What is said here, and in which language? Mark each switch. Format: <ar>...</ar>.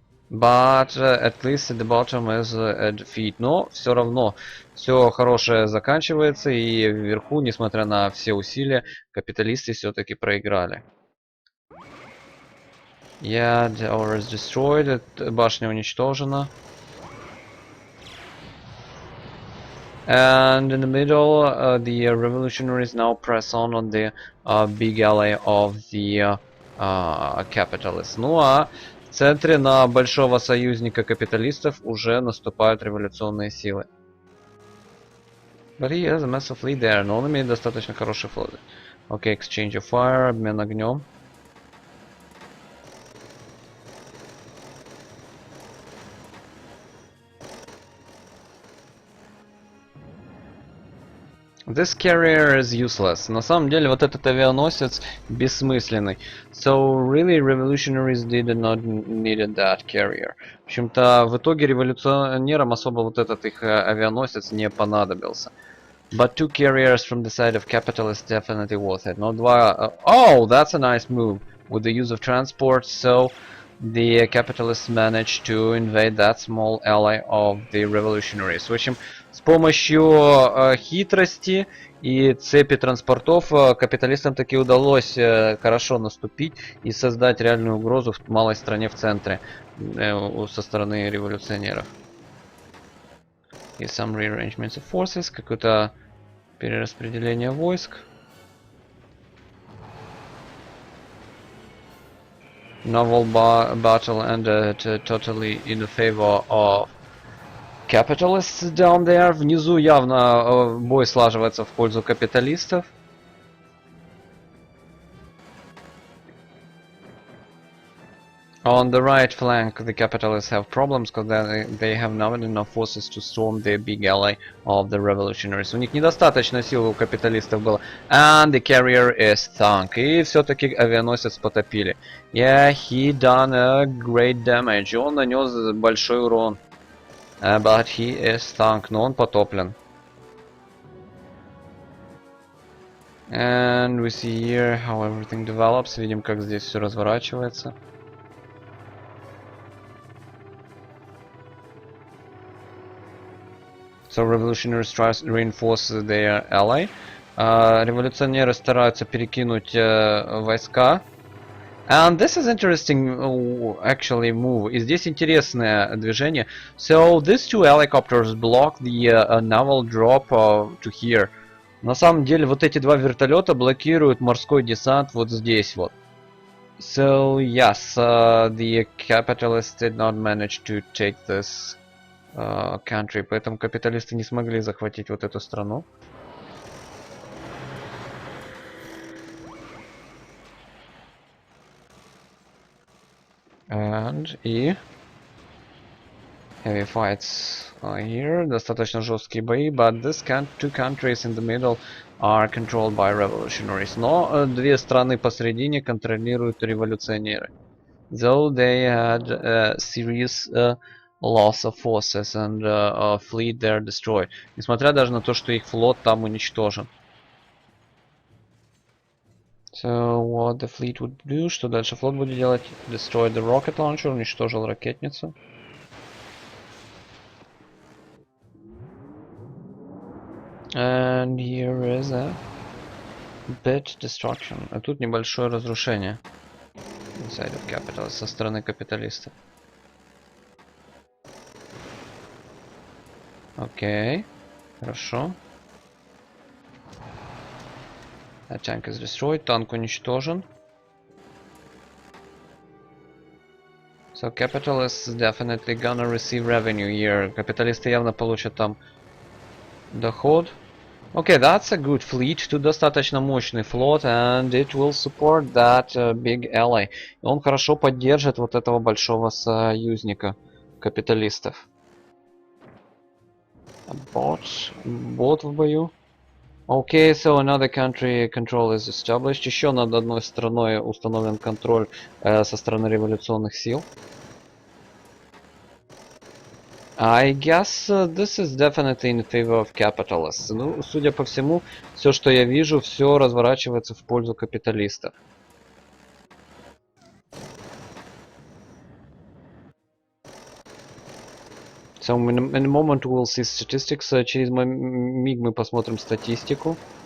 <en>But at least at the bottom is a defeat.</en> <ru>Но все равно все хорошее заканчивается, и вверху, несмотря на все усилия, капиталисты все-таки проиграли.</ru> <en>Yeah, the tower is destroyed.</en> <ru>Башня уничтожена.</ru> <en>And in the middle, the revolutionaries now press on the big ally of the capitalists.</en> <ru>Ну а в центре на большого союзника капиталистов уже наступают революционные силы.</ru> <en>But he has a massive fleet there,</en> <ru>но он имеет достаточно хороший флот.</ru> <en>Okay, exchange of fire,</en> <ru>обмен огнем.</ru> <en>This carrier is useless.</en> <ru>На самом деле вот этот авианосец бессмысленный.</ru> <en>So really revolutionaries did not needed that carrier.</en> <ru>В общем-то, в итоге революционерам особо вот этот их авианосец не понадобился.</ru> <en>But two carriers from the side of capitalists definitely worth it.</en> <ru>Но два...</ru> <en>Oh, that's a nice move. With the use of transport, so the capitalists managed to invade that small ally of the revolutionaries.</en> <ru>В общем, с помощью хитрости и цепи транспортов капиталистам таки удалось хорошо наступить и создать реальную угрозу в малой стране в центре со стороны революционеров.</ru> <en>И some rearrangements of forces,</en> <ru>какое-то перераспределение войск.</ru> <en>Naval battle ended totally in the favor of capitalists down there.</en> <ru>Внизу явно бой слаживается в пользу капиталистов.</ru> <en>On the right flank, the capitalists have problems because they have not enough forces to storm the big ally of the revolutionaries.</en> <ru>У них недостаточно сил у капиталистов было.</ru> <en>And the carrier is sunk.</en> <ru>И все-таки авианосец потопили.</ru> <en>Yeah, he done a great damage.</en> <ru>Он нанес большой урон.</ru> <en>But he is sunk.</en> <ru>Но он потоплен.</ru> <en>And we see here how everything develops.</en> <ru>Видим, как здесь все разворачивается.</ru> <en>So revolutionaries try to reinforce their ally.</en> <ru>Революционеры стараются перекинуть войска.</ru> <en>And this is interesting actually move.</en> <ru>И здесь интересное движение.</ru> <en>So these two helicopters block the naval drop to here.</en> <ru>На самом деле вот эти два вертолета блокируют морской десант вот здесь вот.</ru> <en>So yes, the capitalists did not manage to take this country,</en> <ru>поэтому капиталисты не смогли захватить вот эту страну.</ru> <en>And и heavy fights here,</en> <ru>достаточно жесткие бои,</ru> <en>but these two countries in the middle are controlled by revolutionaries.</en> <ru>Но две страны посередине контролируют революционеры.</ru> <en>Though they had a serious loss of forces and fleet there destroyed.</en> <ru>Несмотря даже на то, что их флот там уничтожен.</ru> <en>So what the fleet would do?</en> <ru>Что дальше флот будет делать?</ru> <en>Destroy the rocket launcher,</en> <ru>уничтожил ракетницу.</ru> <en>And here is a bit destruction.</en> <ru>А тут небольшое разрушение.</ru> <en>Inside of capital,</en> <ru>со стороны капиталистов. Окей, хорошо.</ru> <en>A tank is destroyed,</en> <ru>танк уничтожен.</ru> <en>So capitalists definitely gonna receive revenue here.</en> <ru>Капиталисты явно получат там доход.</ru> <en>Okay, that's a good fleet.</en> <ru>Тут достаточно мощный флот,</ru> <en>and it will support that big ally.</en> <ru>И он хорошо поддержит вот этого большого союзника капиталистов. Бот в бою.</ru> <en>Okay, so another country control is established.</en> <ru>Еще над одной страной установлен контроль со стороны революционных сил.</ru> <en>I guess this is definitely in favor of capitalists.</en> <ru>Ну, судя по всему, все, что я вижу, все разворачивается в пользу капиталистов.</ru> <en>So in a moment we'll see statistics.</en> <ru>Через миг мы посмотрим статистику.</ru>